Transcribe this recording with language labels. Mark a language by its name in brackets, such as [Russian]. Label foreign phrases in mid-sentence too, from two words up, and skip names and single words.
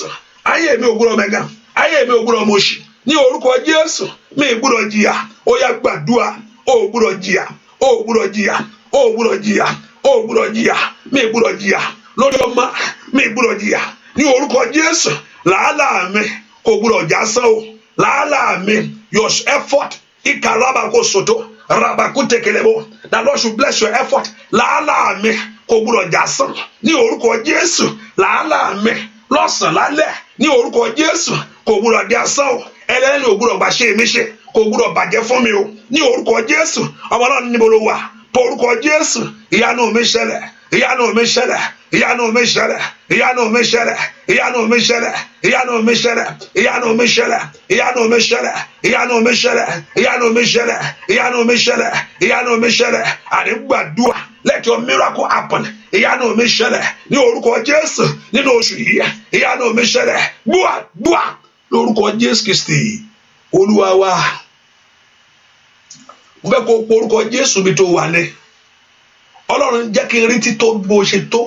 [Yoruba] Ayé mi ò gbúdọ̀ mẹ́gàn. Ayé mi ò gbúdọ̀ mọ̀ṣì. Ní orúkọ Jésù. Mi ò gbúdọ̀ jìyà. Ó yá gbàdúrà. Ó gbúdọ̀ jìyà. Ó gbúdọ̀ jìyà. Ó gbúdọ̀ jìyà. Ó gbúdọ̀ jìyà. Mi ò gbúdọ̀ jìyà. Lórí ọmọ mi ò gbúdọ̀ jìyà. Ní orúkọ Jésù. Làálàá mi kò gbúdọ̀ jásán o. Làálàá mi, [English] your effort. Ikarabako soto. Rabakutekelebo. The Lord should bless your effort. [Yoruba] Làálàá mi kò gbúdọ̀ jásán. Ní orúkọ Jésù. Làálàá mi lọ́sàn lálẹ́. Ní orúkọ Jésù kò gbúdọ̀ jásán o. Ẹlẹ́ni ò gbúdọ̀ gbà ṣe mi ṣe. Kò gbúdọ̀ bàjẹ́ fún mi o. Ní orúkọ Jésù. Ọmọ náà níbo ló wà? Orúkọ Jésù. Ìyanu mi ṣẹlẹ̀. Ìyanu mi ṣẹlẹ̀. Ìyanu mi ṣẹlẹ̀. Ìyanu mi ṣẹlẹ̀. Ìyanu mi ṣẹlẹ̀. Ìyanu mi ṣẹlẹ̀. Ìyanu mi ṣẹlẹ̀. Ìyanu mi ṣẹlẹ̀. Ìyanu mi ṣẹlẹ̀. Ìyanu mi ṣẹlẹ̀. Ìyanu mi ṣẹlẹ̀. Ìyanu mi ṣẹlẹ̀. Àní gbàdúrà. [English] Let your miracle happen. [Yoruba] Ìyanu mi ṣẹlẹ̀. Ní orúkọ Jésù. Nínú oṣù yìí. Ìyanu mi ṣẹlẹ̀. Gbúà lórúkọ Jésù Kristi. Olúwa wa. Mo fẹ́ kó orúkọ Jésù mi tó wà ní. Ọlọ́run jẹ́ kí n rí tító bó ṣe tó.